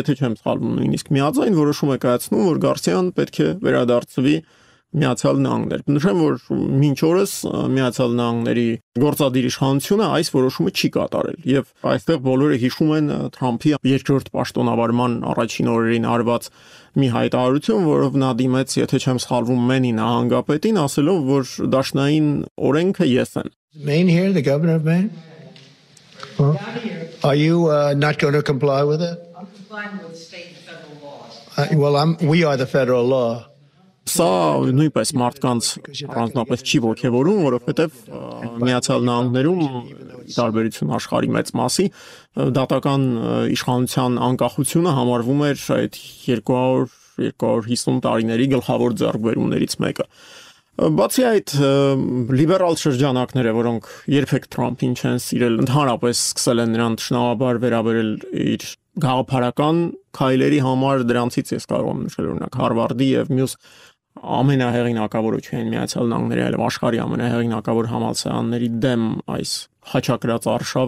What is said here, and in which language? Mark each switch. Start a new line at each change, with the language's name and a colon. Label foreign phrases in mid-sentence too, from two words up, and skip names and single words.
Armenian: եթե չեմ սխալվում, նույնիսկ միաձայն որոշում է կայացնում, որ Գարսիան պետք է վերադարձվի Միացյալ Նահանգներ։ Նշեմ, որ մինչ օրս Միացյալ Նահանգների գործադիր իշխանությունը այս որոշումը չի կատարել եւ այստեղ բոլորը հիշում են Թրամփի երկրորդ պաշտոնավարման առաջին օրերին արված մի հայտարարություն, որով նա դիմեց, եթե չեմ սխալվում, Մենի նահանգապետին, ասելով, որ դաշնային օրենքը ես եմ։
English: Maine here, the governor of Maine? Huh? Are you not going to comply with it? I'm complying with state and federal laws. We are the federal law.
Armenian: Սա նույնպես մարդկանց առանձնապես չի ոգևորում, որովհետև Միացյալ Նահանգներում տարբերություն աշխարհի մեծ մասի դատական իշխանության անկախությունը համարվում էր այդ 200-250 տարիների գլխավոր ձեռքբերումներից մեկը։ Բացի այդ, լիբերալ շրջանակները, որոնք երբեք Թրամփին չեն սիրել, ընդհանրապես սկսել են նրան թշնամաբար վերաբերել իր գաղափարական քայլերի համար, դրանցից ես կարող եմ նշել օրինակ Հարվարդի եւ մյուս ամենահեղինակավոր չեն Միացյալ Նահանգների, այլ աշխարհի ամենահեղինակավոր համալսարանների դեմ այս խաչակրած արշավը